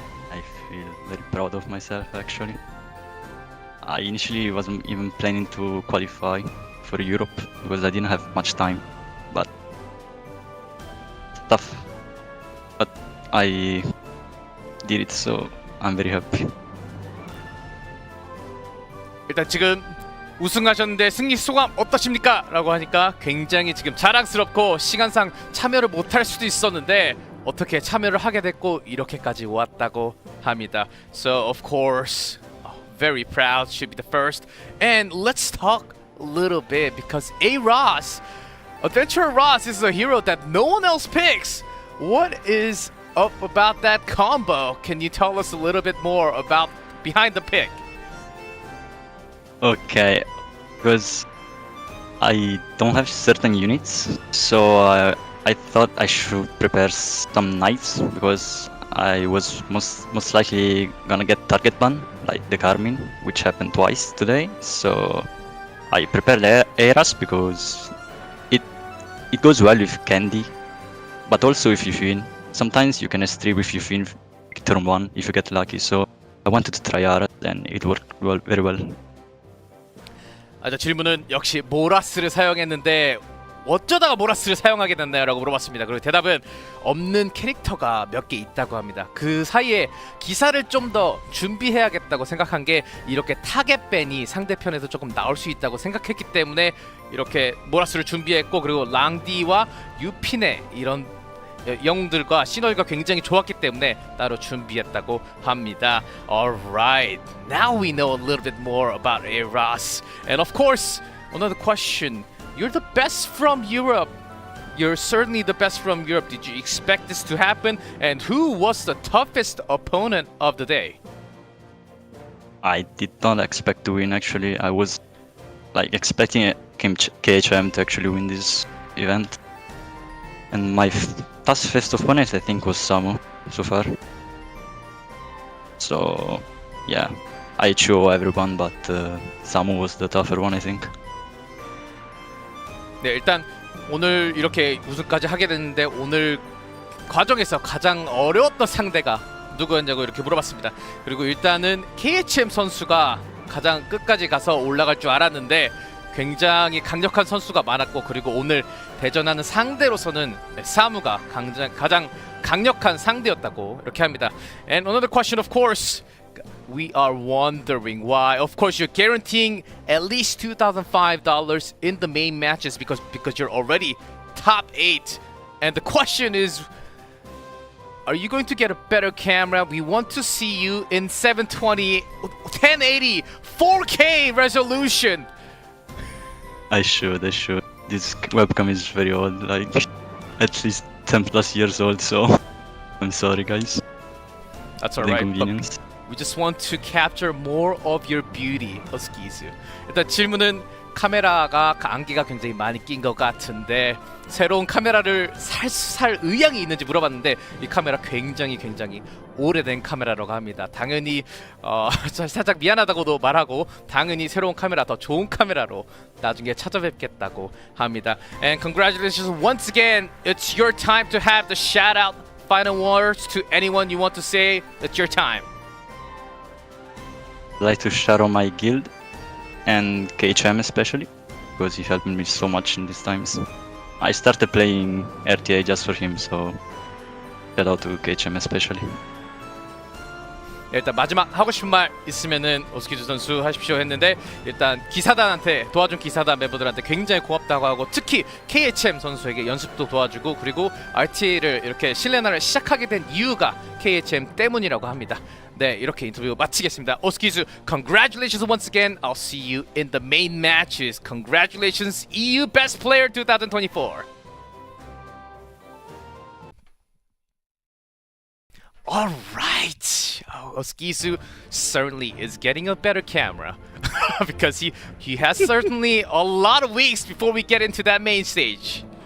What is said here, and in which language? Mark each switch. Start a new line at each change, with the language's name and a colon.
English: I feel very proud of myself, actually. I initially wasn't even planning to qualify for Europe because I didn't have much time, but tough. But I did it, so I'm very happy.
Korean: 일단 지금 우승하셨는데 승리 소감 어떠십니까? 라고 하니까 굉장히 지금 자랑스럽고 시간상 참여를 못할 수도 있었는데 어떻게 참여를 하게 됐고 이렇게까지 왔다고 합니다.
English: So of course, very proud, should be the first. And let's talk a little bit because Adventurer Ross is a hero that no one else picks. What is up about that combo? Can you tell us a little bit more about behind the pick? Okay, because I don't have certain units, so I thought I should prepare some knights because I was most likely gonna get target ban, like the Khhm, which happened twice today. So I prepared Heiras because it goes well with Candy, but also with Yufin. Sometimes you can S3 with Yufin turn 1 if you get lucky. So I wanted to try Heiras and it worked very well.
Korean: 질문은 역시 모라스를 사용했는데 어쩌다가 모라스를 사용하게 됐나요? 라고 물어봤습니다. 그리고 대답은 없는 캐릭터가 몇 개 있다고 합니다. 그 사이에 기사를 좀 더 준비해야겠다고 생각한 게 이렇게 타겟 밴이 상대편에서 조금 나올 수 있다고 생각했기 때문에 이렇게 모라스를 준비했고, 그리고 랑디와 유핀의 이런 영웅들과 시너지가 굉장히 좋았기 때문에 따로 준비했다고 합니다.
English: Alright, now we know a little bit more about Heiras. And of course, another question. You're the best from Europe. You're certainly the best from Europe. Did you expect this to happen? And who was the toughest opponent of the day? I did not expect to win, actually. I was expecting KHM to actually win this event. And my toughest opponent, I think, was Samu so far. So, yeah, I chose everyone, but Samu was the tougher one, I think.
Korean: 네, 일단 오늘 이렇게 우승까지 하게 됐는데 오늘 과정에서 가장 어려웠던 상대가 누구였냐고 이렇게 물어봤습니다. 그리고 일단은 KHM 선수가 가장 끝까지 가서 올라갈 줄 알았는데 굉장히 강력한 선수가 많았고, 그리고 오늘 대전하는 상대로서는 사무가 가장 강력한 상대였다고 이렇게 합니다.
English: And another question, of course, we are wondering why. Of course, you're guaranteeing at least $2,005 in the main matches because you're already top 8. And the question is, are you going to get a better camera? We want to see you in 720, 1080, 4K resolution. I should. This webcam is very old, like at least 10 plus years old, so I'm sorry, guys. That's alright. We just want to capture more of your beauty, Oskizu.
Korean: 일단 질문은 카메라가 안개가 굉장히 많이 낀 것 같은데 새로운 카메라를 살 의향이 있는지 물어봤는데 이 카메라 굉장히 오래된 카메라라고 합니다. 당연히 살짝 미안하다고도 말하고 당연히 새로운 카메라 더 좋은 카메라로 나중에 찾아뵙겠다고 합니다.
English: And congratulations once again. It's your time to have the shout out final words to anyone you want to say. It's your time. I'd like to shout out my guild and KHM especially because he helped me so much in these times. I started playing RTA just for him, so shout out to KHM especially.
Korean: 일단 마지막 하고 싶은 말 있으면은 오스키즈 선수 하십시오 했는데 일단 기사단한테 도와준 기사단 멤버들한테 굉장히 고맙다고 하고 특히 KHM 선수에게 연습도 도와주고 그리고 RTA를 이렇게 실내나를 시작하게 된 이유가 KHM 때문이라고 합니다. 네, 이렇게 인터뷰 마치겠습니다.
English: 오스키즈, congratulations once again. I'll see you in the main matches. Congratulations, EU Best Player 2024. All right. Oskizu certainly is getting a better camera because he has certainly a lot of weeks before we get into that main stage.